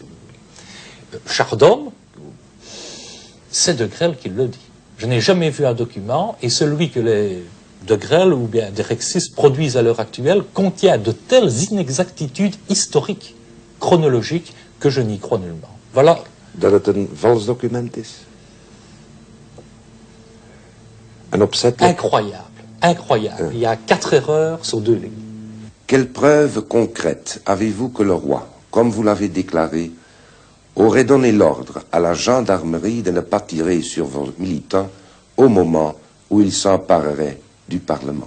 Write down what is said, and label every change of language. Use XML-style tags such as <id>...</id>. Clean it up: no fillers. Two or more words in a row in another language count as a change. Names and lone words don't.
<fr>Chardon, c'est de Grelle qui le dit. Je n'ai jamais vu un document, et celui que les de Grelle ou bien des rexistes produisent à l'heure actuelle contient de telles inexactitudes historiques, chronologiques, que je n'y crois nullement. Voilà.</fr> <nl>Dat het een vals document is? Een opzettelijk?</nl> <fr>Incroyable, incroyable. Il y a 4 erreurs sur 2 lignes. Quelle preuve concrète avez-vous que le roi, comme vous l'avez déclaré, aurait donné l'ordre à la gendarmerie de ne pas tirer sur vos militants au moment où ils s'empareraient du Parlement?</fr>